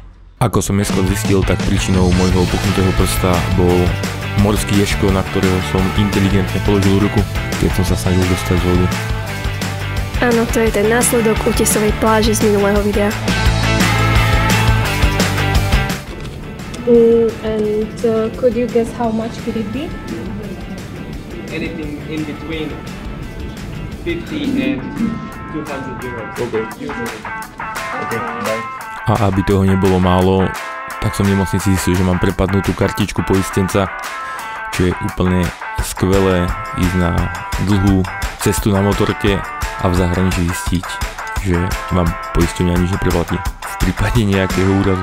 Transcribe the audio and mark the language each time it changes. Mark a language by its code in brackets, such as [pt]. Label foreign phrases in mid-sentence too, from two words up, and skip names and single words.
[sk] Ako som neskôr zistil, tak príčinou môjho opuchnutého prsta bol morský ježko, na ktorého som inteligentne položil ruku, keď som sa snažil dostať z vody. Áno, to je ten následok útesovej pláže z minulého videa. [en] Could you guess how much could it be? Anything in between 50 and 200 euros. Okay. Usually. Okay, bye. [sk] A aby toho nebolo málo, tak som v nemocnici zistil, že mám prepadnutú kartičku poistenca, čo je úplne skvelé ísť na dlhú cestu na motorke a v zahraničí zistiť, že vám poisťovňa nič nepreplatí v prípade nejakého úrazu.